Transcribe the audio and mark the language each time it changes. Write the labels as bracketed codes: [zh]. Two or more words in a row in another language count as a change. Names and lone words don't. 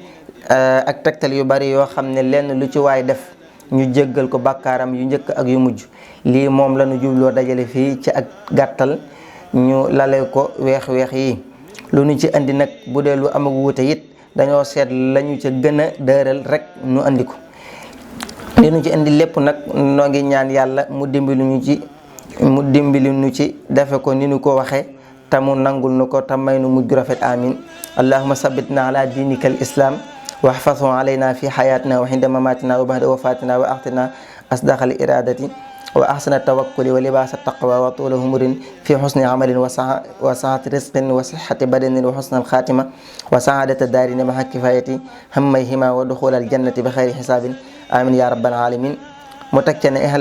[wo] ne lenn lu ci waay def ñu jéggal ko bàkkaaram yu njëkk ak yu mujj lii moom la ñu jubloo dajale fii ci ak gàttal ñu lale ko weex-weex yi lu ñu ci andi nag bu dee lu amag wuute it dañoo seet lañu ca gën a dëral rek ñu andi ko li ñu ci indi lépp nag noo ngi ñaan yàlla mu dimbali ñu ci defe ko ni ñu ko waxe te mu nangul nu ko te may nu mujj rafet [ar] آمين اللهم ثبتنا على دينك الإسلام واحفظه علينا في حياتنا وعند مماتنا وبعد وفاتنا وأعطنا أصدق الإرادة وأحسن التوكل ولباس التقوى وطول عمر في حسن عمل وسعة رزق وصحة بدن وحسن الخاتمة وسعادة الدارين مع كفاية هميهما ودخول الجنة بخير حساب آمين يا رب العالمين متكن